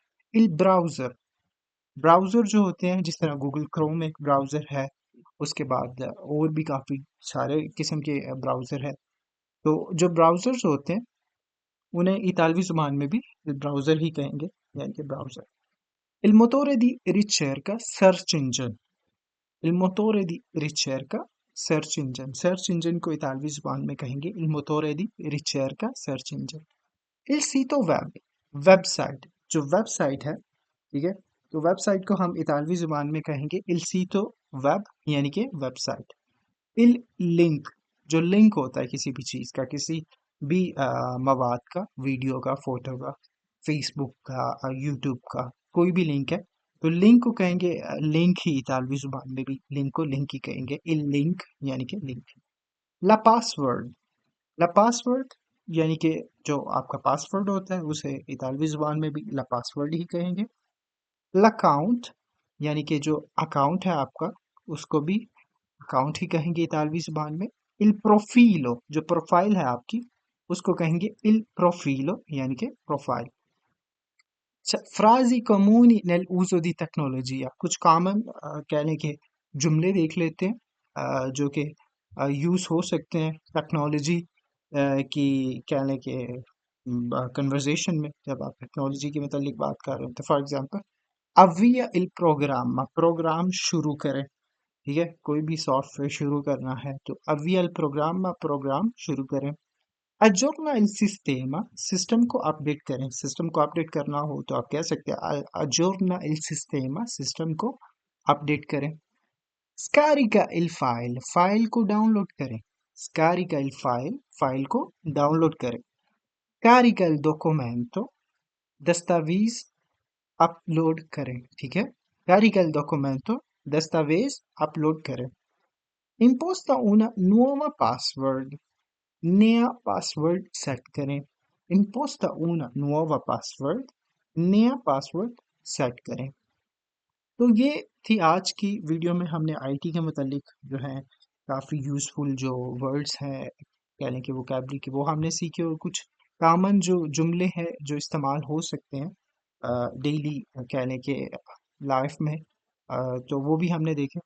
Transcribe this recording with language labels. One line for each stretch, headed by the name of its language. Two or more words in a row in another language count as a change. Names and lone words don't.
Italian: il browser,
Hindi: ब्राउज़र जो होते हैं जिस तरह गूगल क्रोम एक ब्राउज़र है, उसके बाद और भी काफ़ी सारे किस्म के ब्राउज़र है। तो जो ब्राउज़र्स होते हैं उन्हें इतालवी ज़ुबान में भी ब्राउज़र ही कहेंगे, यानी कि ब्राउज़र।
Italian: Il motore di ricerca
English: search engine,
Italian: il motore di ricerca
English: search engine, search engine
Hindi: को इतालवी ज़ुबान में कहेंगे
Italian: il motore di ricerca
English: search engine।
Italian: il sito web,
Hindi: वेबसाइट, जो वेबसाइट है, ठीक है, तो वेबसाइट को हम इतालवी ज़ुबान में कहेंगे
Italian: il sito web
Hindi: यानी कि वेबसाइट।
Italian: il link,
Hindi: जो लिंक होता है किसी भी चीज़ का, किसी भी मवाद का, वीडियो का, फोटो का, फेसबुक का, यूट्यूब का, कोई भी लिंक है, तो लिंक को कहेंगे लिंक ही, इतालवी जुबान में भी लिंक को लिंक ही कहेंगे,
Italian: il link
Hindi: यानी कि लिंक।
Italian: la password, la password
Hindi: यानी कि जो आपका पासवर्ड होता है उसे इतालवी जुबान में भी
Italian: la password
Hindi: ही कहेंगे। l'account यानी कि जो अकाउंट है आपका, उसको भी अकाउंट ही कहेंगे इतालवी ज़ुबान में।
Italian: il profilo,
Hindi: जो प्रोफाइल है आपकी, उसको कहेंगे
Italian: il profilo
Hindi: यानी कि प्रोफाइल।
Italian: frasi comuni nell'uso di tecnologia,
Hindi: कुछ कॉमन कहने के जुमले देख लेते हैं जो कि यूज़ हो सकते हैं टेक्नोलॉजी की कहने के कन्वर्जेशन में, जब आप टेक्नोलॉजी के मतलब बात कर रहे हैं। तो
English: for example
Italian: avvia il programma,
Hindi: प्रोग्राम शुरू करें, ठीक है, कोई भी सॉफ्टवेयर शुरू करना है तो
Italian: avvia il programma,
Hindi: प्रोग्राम शुरू करें।
Italian: aggiorna il sistema,
Hindi: सिस्टम को अपडेट करें, सिस्टम को अपडेट करना हो तो आप कह सकते हैं
Italian: aggiorna il sistema,
Hindi: सिस्टम को अपडेट करें।
Italian: scarica il file,
Hindi: फाइल को डाउनलोड करें,
Italian: scarica il file,
Hindi: फाइल को डाउनलोड करें।
Italian: carica il documento,
Hindi: दस्तावेज अपलोड करें, ठीक है,
Italian: carica il documento,
Hindi: दस्तावेज अपलोड करें।
Italian: imposta una nuova password,
Hindi: नया पासवर्ड सेट करें,
Italian: imposta una nuova password,
Hindi: नया पासवर्ड सेट करें। तो ये थी आज की वीडियो में, हमने आईटी के मतलब जो है काफ़ी यूज़फुल जो वर्ड्स हैं कहने के वोकैबलरी के, वो हमने सीखे, और कुछ कॉमन जो जुमले हैं जो इस्तेमाल हो सकते हैं डेली कहने के लाइफ में, तो वो भी हमने देखे।